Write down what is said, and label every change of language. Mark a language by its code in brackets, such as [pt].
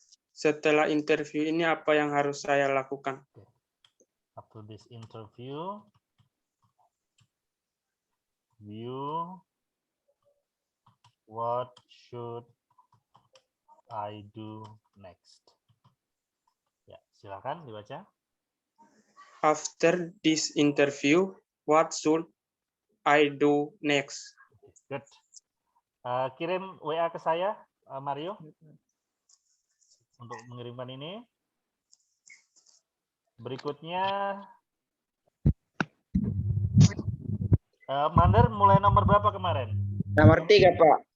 [id] Setelah interview ini apa yang harus saya lakukan? [en] After this interview, what should I do next? [id] Ya, silakan dibaca. [en] After this interview, what should I do next? Good. [id] Kirim WA ke saya, Mario, untuk mengirimkan ini. Berikutnya, Mander mulai nomor berapa kemarin? Nomor 3, Pak.